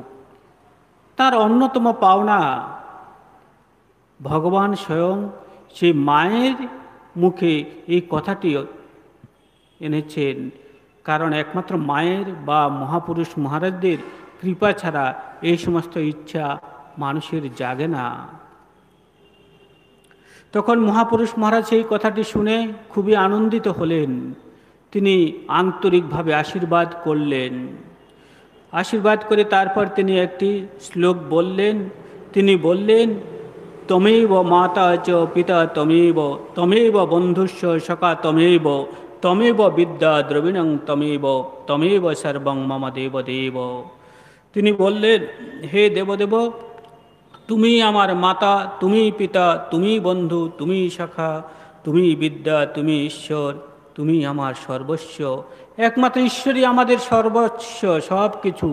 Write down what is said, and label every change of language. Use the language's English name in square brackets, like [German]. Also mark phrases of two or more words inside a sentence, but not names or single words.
[Bangla] তার অন্যতম পাওনা ভগবান স্বয়ং সেই মায়ের মুখে এই কথাটি এনেছেন, কারণ একমাত্র মায়ের বা মহাপুরুষ মহারাজদের কৃপা ছাড়া এই সমস্ত ইচ্ছা মানুষের জাগে না। তখন মহাপুরুষ মহারাজ সেই কথাটি শুনে খুবই আনন্দিত হলেন। তিনি আন্তরিকভাবে আশীর্বাদ করলেন। আশীর্বাদ করে তারপর তিনি একটি শ্লোক বললেন। তিনি বললেন, [Sanskrit] তমেব মাতা চ পিতা তমেব, তমেব বন্ধুস্য সখা তমেব, তমেব বিদ্যা দ্রবিণং তমেব, তমেব সর্বং মম দেবদেব। [Bangla] তিনি বললেন, হে দেবদেব, তুমি আমার মাতা, তুমি পিতা, তুমি বন্ধু, তুমি সখা, তুমি বিদ্যা, তুমি ঈশ্বর, তুমি আমার সর্বস্ব। একমাত্র ঈশ্বরই আমাদের সর্বস্ব, সব কিছু।